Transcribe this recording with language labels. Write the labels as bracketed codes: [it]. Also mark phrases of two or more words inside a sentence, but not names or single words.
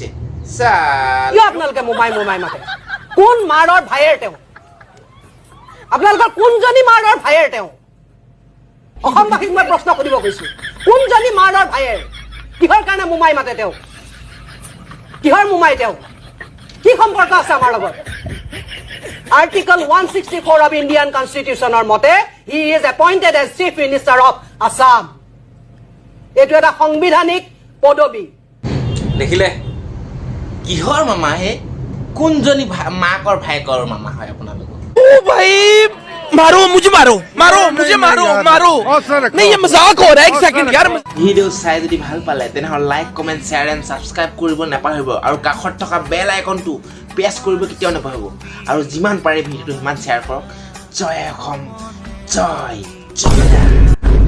[as] কিয় আপোনালোকে মোমাই মাতে কোন মাৰৰ ভাইয়েৰ তেওঁ আপোনালোকৰ কোনজনী মাৰৰ ভাইয়েৰ তেওঁ অসমবাসীক মই প্ৰশ্ন কৰিব কৈছো কোনজনী মাৰৰ ভাইয়েৰ কিহৰ কাৰণে মোমাই মাতে তেওঁ কিহৰ মোমাই তেওঁ কি সম্পৰ্ক আছে আমাৰ লগত [en] article 164 of Indian constitutionৰ [as] মতে [en] he is appointed as chief minister of Assam [as] এইটো এটা সাংবিধানিক পদবী দেখিলে কিহৰ মামা হে কোনজনী মাকৰ ভাইকৰ মামা হয় আপোনালোকৰ [hi] भाई मारो मुझे मारो नहीं ये मजाक हो रहा है 1 सेकंड यार [as] ভিডিঅ' চাই যদি ভাল পালে তেনেহ'লে লাইক কমেণ্ট [en] share and subscribe [as] কৰিব নাপাহৰিব আৰু কাষত থকা [en] bell iconটো [as] প্ৰেছ কৰিব কেতিয়াও নাপাহৰিব আৰু যিমান পাৰে ভিডিঅ'টো সিমান শ্বেয়াৰ কৰক জয় অসম জয় জয়